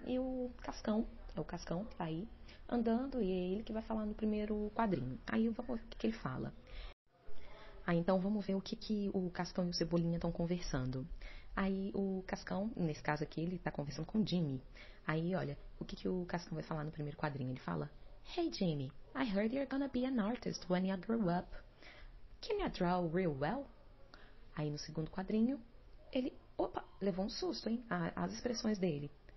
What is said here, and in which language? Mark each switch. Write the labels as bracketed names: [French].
[Portuguese] E o Cascão que tá aí andando, e é ele que vai falar no primeiro quadrinho. Aí vamos ver o que ele fala. Então vamos ver o que o Cascão e o Cebolinha estão conversando. Aí o Cascão, nesse caso aqui, ele tá conversando com o Jimmy. Aí, olha, o que o Cascão vai falar no primeiro quadrinho? Ele fala, [English] Hey Jimmy, I heard you're gonna be an artist when you grow up. Can you draw real well? [Portuguese] Aí no segundo quadrinho, ele, levou um susto, hein? As expressões dele.